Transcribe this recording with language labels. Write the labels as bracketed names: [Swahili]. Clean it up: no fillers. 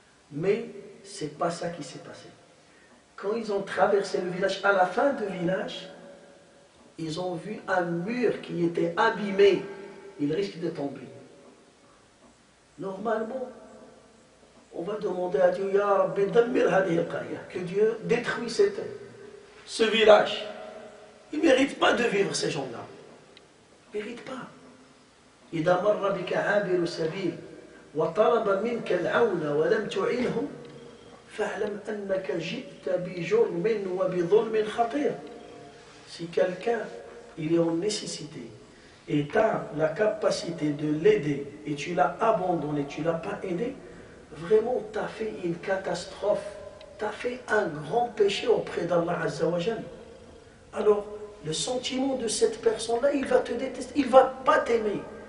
[French] Mais ce n'est pas ça qui s'est passé. Quand ils ont traversé le village, à la fin du village, ils ont vu un mur qui était abîmé. Il risque de tomber. Normalement, on va demander à Dieu, [Arabic] Ya Rabbi, dammir hadhihi al-qarya, [French] que Dieu détruise ce village. Ils ne méritent pas de vivre, ces gens-là. Ils ne méritent pas. [Arabic] إذا مر بك عابر سبيل وطلب منك العون ولم تعينه فاعلم أنك جئت بجرم وبظلم خطير. [French] Si quelqu'un il est en nécessité et tu as la capacité de l'aider et tu l'as abandonné, tu ne l'as pas aidé, vraiment tu as fait une catastrophe, tu as fait un grand péché auprès d'Allah Azza wa Jal. Alors le sentiment de cette personne-là, il va te détester, il ne va pas t'aimer.